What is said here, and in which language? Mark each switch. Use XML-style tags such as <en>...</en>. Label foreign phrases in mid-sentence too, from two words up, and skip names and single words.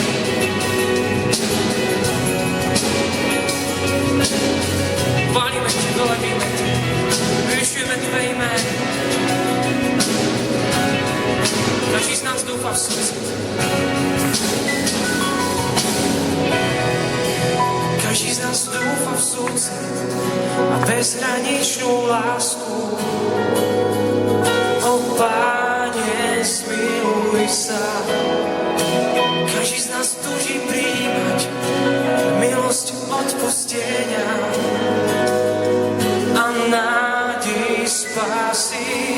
<cs>Chválíme tě, velebíme tě, vyvyšujeme tvé jméno. Každý z nás doufá v srdci. Každý z nás doufá v srdci a bezhraničnou lásku.</cs> <sk>O Páne, smiluj sa. Každý z nás túži príjmať milosť odpustenia a nádej spásy.</sk>